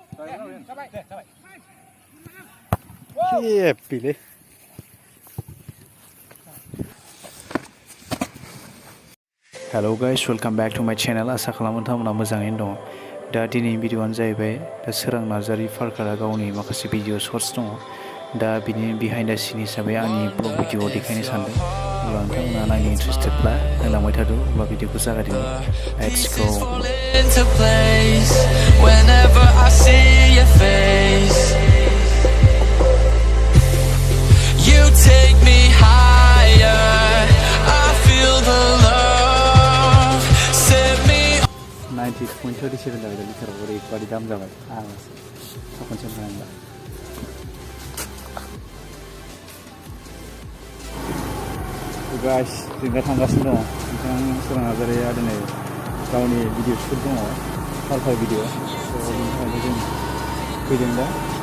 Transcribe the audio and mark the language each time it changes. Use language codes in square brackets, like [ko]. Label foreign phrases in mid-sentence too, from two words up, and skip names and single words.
[en] Happy. Hello guys, welcome back to my channel. [brx] Asa खालामो नोंथांमोना मोजाङैनो दङ। दा दिनैनि भिडिअ'आनो जाहैबाय दा सोरां नार्जारी पार्कारा गावनि माखासे [en] video shorts [brx] दङ। दा बिनि [en] behind the scene [brx] हिसाबै आंनि [en] vlog video [brx] देखायनो सानदों। अब्ला नोंथांमोना नायनो इन्टारेस्टेडब्ला नायलांबाय थादो। अब्ला भिडिअखौ जागायदिनि। [en] Let's go. Whenever I see your face, you take me higher. I feel the love. Set me [brx] 90.37 जाबाय लिटाराव ओरैबादि दाम जाबाय आंसो खनसे मोनबाय गाइस जों दा थांगासिनो दङ नोंथां सोरां नार्जारीया दिनै गावनि [en] video shoot [brx] दङ पार्कार भिडिअ बेनि थाखायनो जों फैदों दा